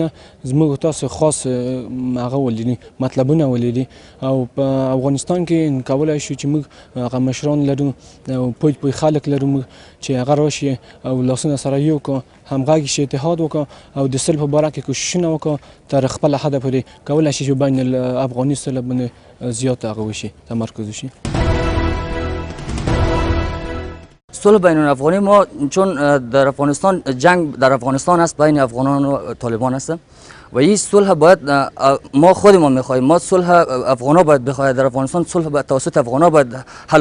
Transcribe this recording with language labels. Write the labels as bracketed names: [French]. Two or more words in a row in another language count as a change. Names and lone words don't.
[Pashto] زموږ تاسو خاص هغه ولري مطلبونه ولري او په افغانستان کې کولی شو چې موږ هغه مشران لرو او پوی خلک لرو چې هغه راشي او لاسونه سره یو کړو همغږي شي اتحاد وکړو او د صلح په باره کې کوششونه وکړو تر خپل حده پورې کولی شي چې بین الافغاني صلح باندې زیات هغه وشي تمرکز وشي [Persian] صلح بین الافغانی ما چون در افغانستان جنگ در افغانستان است بین افغانان و طالبان است و این صلح باید ما خودمان میخواهیم، ما صلح افغانا باید بخواهد، در افغانستان صلح توسط افغانا باید حل و